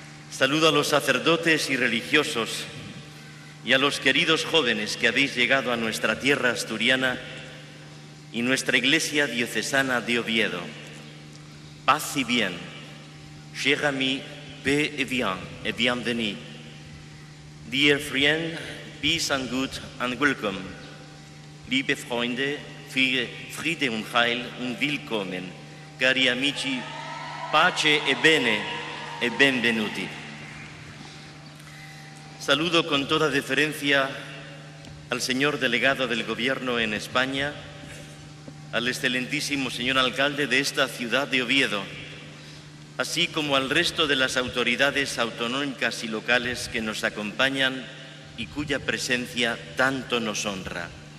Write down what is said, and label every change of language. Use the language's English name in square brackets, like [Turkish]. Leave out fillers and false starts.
[Spanish] Saludo a los sacerdotes y religiosos y a los queridos jóvenes que habéis llegado a nuestra tierra asturiana y nuestra iglesia diocesana de Oviedo. Paz y bien. [French] Chers amis, paix et bien, et bienvenue. [English] Dear friend, peace and good and welcome. [German] Liebe Freunde, Friede und Heil und willkommen. [Italian] Cari amici, pace e bene e benvenuti. [Spanish] Saludo con toda deferencia al señor delegado del Gobierno en España, al excelentísimo señor alcalde de esta ciudad de Oviedo, así como al resto de las autoridades autonómicas y locales que nos acompañan y cuya presencia tanto nos honra.